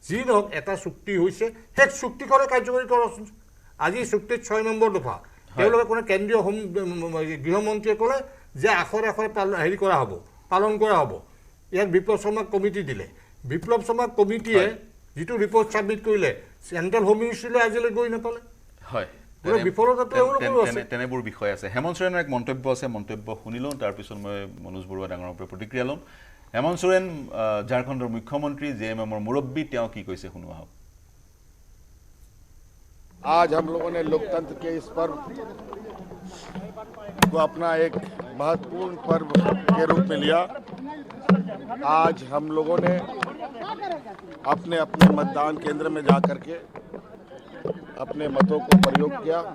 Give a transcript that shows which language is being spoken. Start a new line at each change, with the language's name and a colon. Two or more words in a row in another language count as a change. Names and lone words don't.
Assamese: যি নহওক এটা চুক্তি হৈছে সেই চুক্তিখনে কাৰ্যকৰী কৰকচোন আজি চুক্তিত 6 নম্বৰ দফা তেওঁলোকে কোনে কেন্দ্ৰীয় গৃহমন্ত্ৰীয়ে ক'লে যে আখৰে আখৰে হেৰি কৰা হ'ব পালন কৰা হ'ব ইয়াত বিপ্লৱ শৰ্মাক কমিটি দিলে বিপ্লৱ শৰ্মা কমিটিয়ে যিটো
English: report submit
Assamese: কৰিলে
English: central home ministry
Assamese: আজিলৈ গৈ নাপালে হয় তেনেবোৰ বিষয় আছে হেমন্ত সোৰেণৰ এক মন্তব্য আছে মন্তব্য শুনি লওঁ তাৰপিছত মই মনোজ বৰুৱা ডাঙৰৰ পৰা প্ৰতিক্ৰিয়া ল'ম হেমন্ত সোৰেণ ঝাৰখণ্ডৰ মুখ্যমন্ত্ৰী জেএমএমৰ মুৰব্বী তেওঁ কি কৈছে শুনো আহক
Hindi: आज हम लोगों ने लोकतंत्र के इस पर्व को अपना एक महत्वपूर्ण पर्व के रूप में लिया आज हम लोगों ने अपने अपने मतदान केंद्र में जा कर के अपने मतों को प्रयोग किया